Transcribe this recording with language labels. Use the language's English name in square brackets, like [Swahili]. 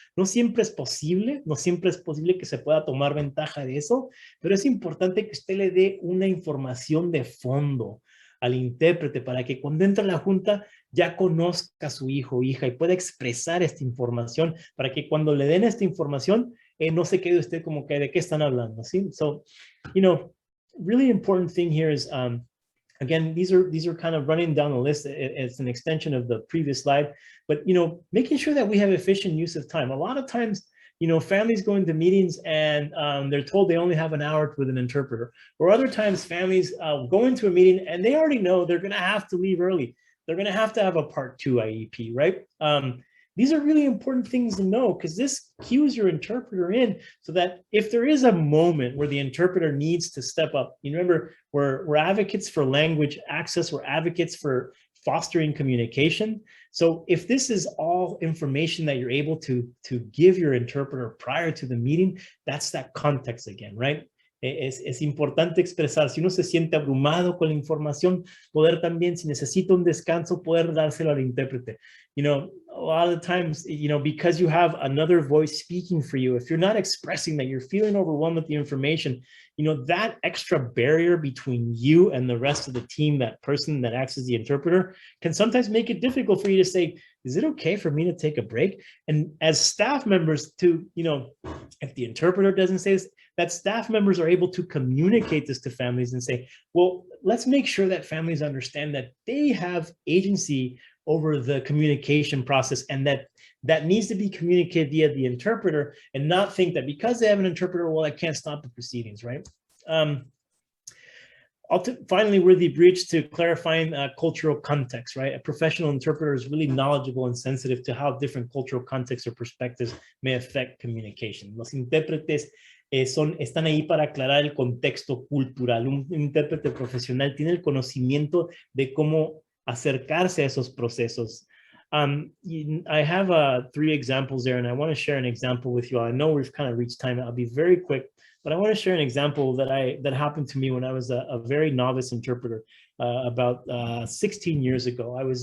[Spanish] No siempre es posible que se pueda tomar ventaja de eso, pero es importante que usted le dé una información de fondo al intérprete para que cuando entre a la junta ya conozca a su hijo o hija y pueda expresar esta información para que cuando le den esta información no se quede usted como que de qué están hablando, ¿sí? [English] So, you know, really important thing here is, again, these are kind of running down the list. It's an extension of the previous slide, but, you know, making sure that we have efficient use of time. A lot of times, you know, families go into meetings and they're told they only have an hour with an interpreter. Or other times families go into a meeting and they already know they're going to have to leave early. They're going to have a part 2 IEP, right? These are really important things to know because this cues your interpreter in so that if there is a moment where the interpreter needs to step up, you remember, we're advocates for language access, we're advocates for fostering communication. So if this is all information that you're able to give your interpreter prior to the meeting, that's that context again, right? [Spanish] Es importante expresar, si uno se siente abrumado con la información, poder también, si necesita un descanso, poder dárselo al intérprete. [English] You know, a lot of the times, you know, because you have another voice speaking for you, if you're not expressing that you're feeling overwhelmed with the information, you know, that extra barrier between you and the rest of the team, that person that acts as the interpreter, can sometimes make it difficult for you to say, is it okay for me to take a break? And as staff members to, you know, if the interpreter doesn't say this, that staff members are able to communicate this to families and say, well, let's make sure that families understand that they have agency over the communication process, and that needs to be communicated via the interpreter, and not think that because they have an interpreter, well, I can't stop the proceedings, right? Finally, we're the bridge to clarifying cultural context, right? A professional interpreter is really knowledgeable and sensitive to how different cultural contexts or perspectives may affect communication. [Spanish] Los intérpretes están ahí para aclarar el contexto cultural. Un intérprete profesional tiene el conocimiento de cómo acercarse a esos procesos. [English] I have 3 examples there, and I want to share an example with you all. I know we've kind of reached time. I'll be very quick, but I want to share an example that happened to me when I was a very novice interpreter about 16 years ago.